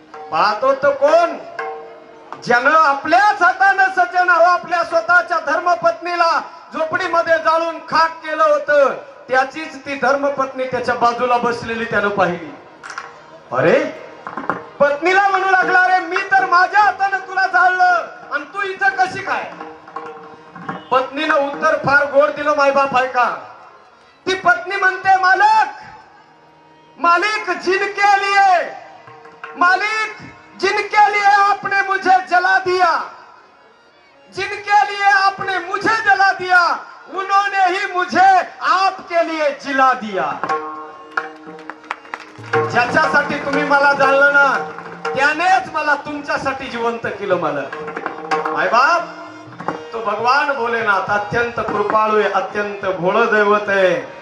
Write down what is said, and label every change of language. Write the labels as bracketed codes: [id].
[mr] पाहतो तर कोण, ज्यानं आपल्याच हातानं सज्जन हो आपल्या स्वतःच्या धर्मपत्नीला झोपडीमध्ये जाळून खाक केलं होतं, त्याचीच ती धर्मपत्नी त्याच्या बाजूला बसलेली त्यानं पाहिली। अरे पत्नीला म्हणू लागला, अरे मी तर माझ्या हातानं तुला जाळलं आणि तू इथं कशी काय? पत्नीनं उत्तर फार गोड दिलं मायबाप ऐका। ती पत्नी म्हणते, मालक [hi] मालिक जिनके लिए, मालिक जिनके लिए आपने मुझे जला दिया, जिनके लिए आपने मुझे जला दिया उन्होंने ही मुझे आपके लिए जिला दिया। [mr] ज्याच्यासाठी तुम्ही मला जाळलं ना त्यानेच मला तुमच्यासाठी जिवंत केलं। मला मायबाप तो भगवान भोलेनाथ अत्यंत कृपाळू आहे, अत्यंत भोळ दैवत आहे,